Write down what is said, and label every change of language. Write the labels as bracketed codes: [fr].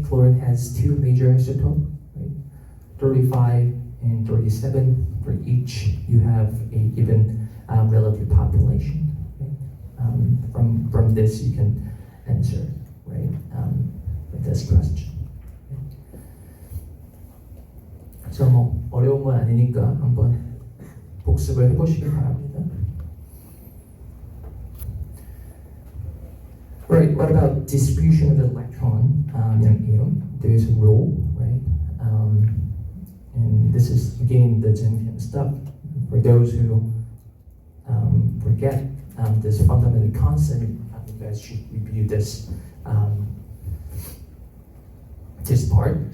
[en] Fluorine has two major isotopes, right? 35 and 37. For each, you have a given relative population. Right? From this, you can answer, right? With this question. [ko] 그래서 뭐 어려운 건 아니니까 한번 복습을 해보시기 바랍니다. [en] Right, what about distribution of the electron in an atom? There is a rule, right? And this is again the Gen Chem stuff. For those who forget this fundamental concept, you guys should review this this part.